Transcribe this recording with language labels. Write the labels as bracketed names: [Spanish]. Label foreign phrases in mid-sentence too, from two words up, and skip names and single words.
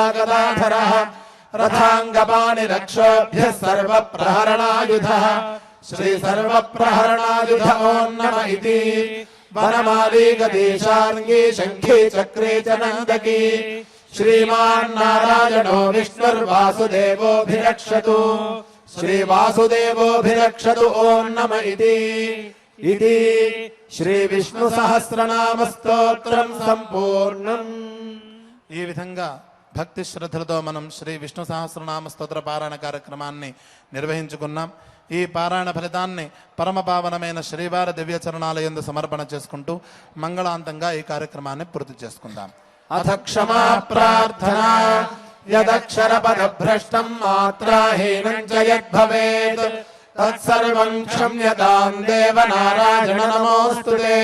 [Sanskrit] गदाधरः रथाङ्गपाणिरक्षोभ्यः सर्वप्रहरणायुधः श्रीसर्वप्रहरणायुध ॐ नमः इति वनमाली गदेशार्ङ्गी शङ्खी चक्रे च नन्दकी श्रीमान्नारायणो विष्णुर्वासुदेवोऽभिरक्षतु श्रीवासुदेवोऽभिरक्षतु ॐ नमः इति श्रीविष्णुसहस्रनामस्तोत्रं सम्पूर्णम्। [Telugu] ఈ విధంగా భక్తి శ్రద్ధలతో మనం శ్రీ విష్ణు సహస్రనామ స్తోత్ర పారాయణ కార్యక్రమాన్ని నిర్వహించుకున్నాం. ఈ పారాయణ ఫలితాన్ని పరమ పావనమైన శ్రీవారి దివ్య చరణాలయందు సమర్పణ చేసుకుంటూ మంగళాంతంగా ఈ కార్యక్రమాన్ని పూర్తి చేసుకుందాం. [Sanskrit] అథ క్షమా ప్రార్థనా యదక్షరపదభ్రష్టం మాత్రాహీనం చ యద్భవేత్ తత్సర్వం క్షమ్యతాం దేవ నారాయణ నమోస్తుతే.